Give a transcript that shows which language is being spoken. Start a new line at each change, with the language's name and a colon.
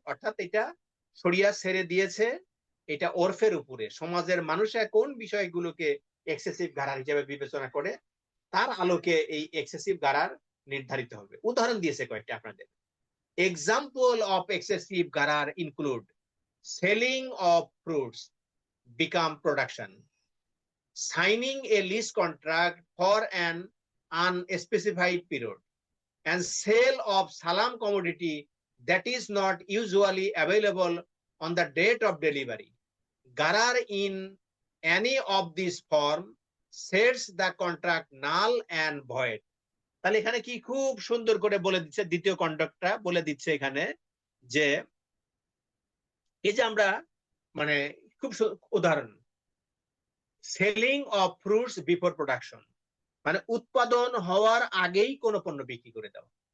Bangla: অর্থাৎ এটা শরিয়া ছেড়ে দিয়েছে, এটা ওরফের উপরে সমাজের মানুষরা কোন বিষয়গুলোকে এক্সেসিভ গারার হিসেবে বিবেচনা করে তার আলোকে এই এক্সেসিভ গারার নির্ধারিত হবে। উদাহরণ দিয়েছে কয়েকটা আপনাদের।
English: Example of excessive গারার include selling of fruits become production, signing a lease contract for an unspecified period, and sale of salam commodity that is not usually available on the date of delivery. Garar in any of these form sets the contract null and void.
Bangla: তাহলে এখানে কি খুব সুন্দর করে বলে দিচ্ছে, দ্বিতীয় কন্ডাক্টটা বলে দিচ্ছে এখানে যে এই যে আমরা মানে খুব উদাহরণ,
English: selling of fruits before production,
Bangla: মানে উৎপাদন হওয়ার আগেই কোনো পণ্য বিক্রি করে দেওয়া।